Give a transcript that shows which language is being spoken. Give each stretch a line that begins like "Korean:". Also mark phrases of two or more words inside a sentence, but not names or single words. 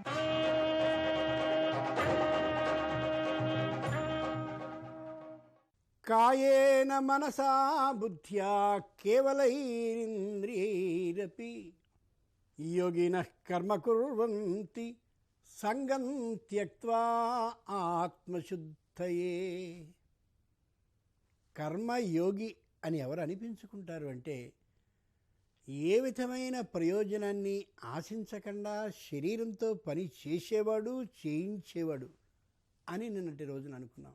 Sanskrit: कायेन मनसा बुद्ध्या केवलैरिन्द्रियैरपि योगिनः कर्म कुर्वन्ति संगं त्यक्त्वा ఆత్మశుద్ధయే.
Telugu: కర్మయోగి అని ఎవరు అనిపించుకుంటారు అంటే ఏ విధమైన ప్రయోజనాన్ని ఆశించకుండా శరీరంతో పని చేసేవాడు, చేయించేవాడు అని నిన్నటి రోజున అనుకున్నాం.